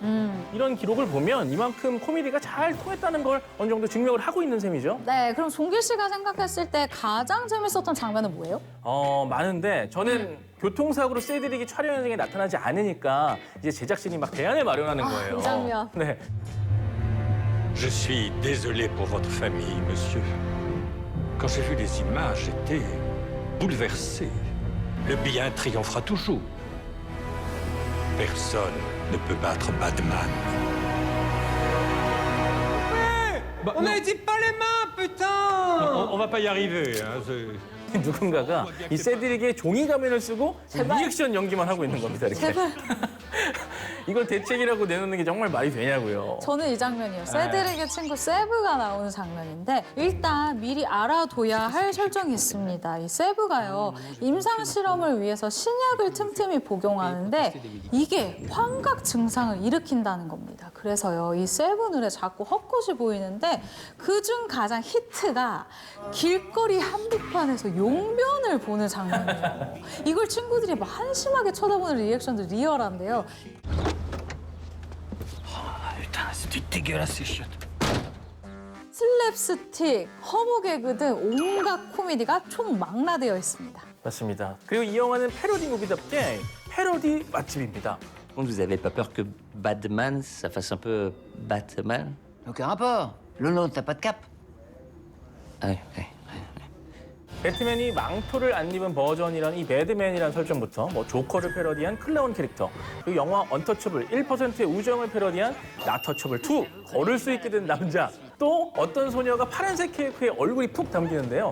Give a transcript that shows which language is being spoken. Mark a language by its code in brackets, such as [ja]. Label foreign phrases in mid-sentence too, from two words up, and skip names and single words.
[ko] 이런 기록을 보면 이만큼 코미디가 잘 통했다는 걸 어느 정도 증명을 하고 있는 셈이죠. 네, 그럼 종길 씨가 생각했을 때 가장 재밌었던 장면은 뭐예요? 많은데 저는 교통사고로 세드릭이 촬영 현장에 나타나지 않으니까 이제 제작진이 막 대안을 마련하는 거예요. 이 장면. 네. [fr] Je suis désolé pour votre famille, monsieur. Quand j'ai vu les images, j'étais bouleversé. Le bien triomphera toujours. Personne ne peut battre Batman. On a dit pas les mains, putain! On va pas y arriver, hein. [ko] 누군가가 이 세드릭의 종이 가면을 쓰고 리액션 연기만 하고 있는 겁니다. 이렇게. 제발. 이걸 대책이라고 내놓는 게 정말 말이 되냐고요. 저는 이 장면이요. 세드릭의 친구 세브가 나오는 장면인데 일단 미리 알아둬야 할 설정이 있습니다. 이 세브가요. 임상 실험을 위해서 신약을 틈틈이 복용하는데 이게 환각 증상을 일으킨다는 겁니다. 그래서요. 이 세브 눈에 자꾸 헛것이 보이는데 그중 가장 히트가 길거리 한복판에서 용변을 보는 장면이에요. 이걸 친구들이 막 한심하게 쳐다보는 리액션도 리얼한데요. [fr] Putain, c'était dégueulasse ces chiottes. [ko] 슬랩스틱, 허무 개그 등 온갖 코미디가 총망라되어 있습니다. 맞습니다. 그리고 이 영화는 패러디 무비답게 패러디 맛집입니다. [fr] Vous avez pas peur que Batman, ça fasse un peu Batman? Aucun rapport. Lolo, t'as pas de cap. Ah oui, oui. [ko] 배트맨이 망토를 안 입은 버전이라는 이 배드맨이라는 설정부터 뭐 조커를 패러디한 클라운 캐릭터, 그리고 영화 언터처블 1%의 우정을 패러디한 나터처블 2, 걸을 수 있게 된 남자, 또 어떤 소녀가 파란색 케이크에 얼굴이 푹 담기는데요.